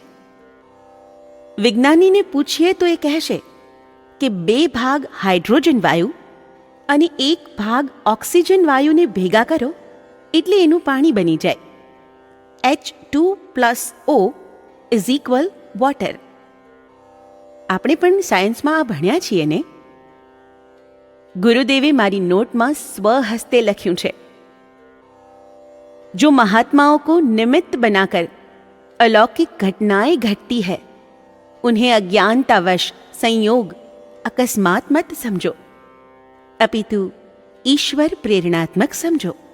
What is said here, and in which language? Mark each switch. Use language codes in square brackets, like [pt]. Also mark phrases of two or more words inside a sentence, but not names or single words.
[gu] વિજ્ઞાનીને પૂછીએ તો એ કહેશે કે 2 ભાગ હાઇડ્રોજન વાયુ અને 1 ભાગ ઓક્સિજન વાયુને ભેગા કરો એટલે એનું પાણી બની જાય. H2+O = વોટર. આપણે પણ સાયન્સમાં આ ભણ્યા છીએ ને? ગુરુદેવે મારી નોટમાં સ્વહસ્તે લખ્યું છે, [hi] जो महात्माओं को निमित्त बनाकर अलौकिक घटनाएं घटती है, उन्हें अज्ञानतावश संयोग अकस्मात मत समझो, अपितु ईश्वर प्रेरणात्मक समझो.